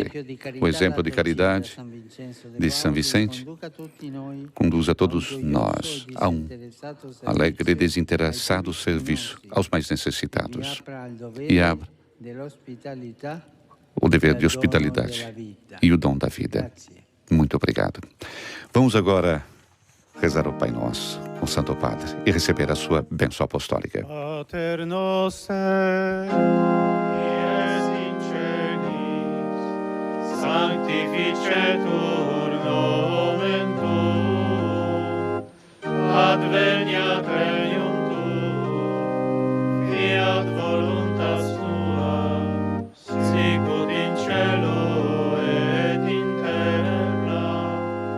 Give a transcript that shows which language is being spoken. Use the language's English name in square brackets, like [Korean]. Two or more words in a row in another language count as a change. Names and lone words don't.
[Portuguese] O exemplo de caridade de São Vicente conduz a todos nós a um alegre e desinteressado serviço aos mais necessitados e abra o dever de hospitalidade e o dom da vida. Muito obrigado. Vamos agora rezar o Pai Nosso com o Santo Padre e receber a sua bênção apostólica. [Latin] Pater noster, qui es in celis, sanctificetur nomen tuum, adveniat regnum tuum, fiat voluntas tua, sicut in cielo et in terra.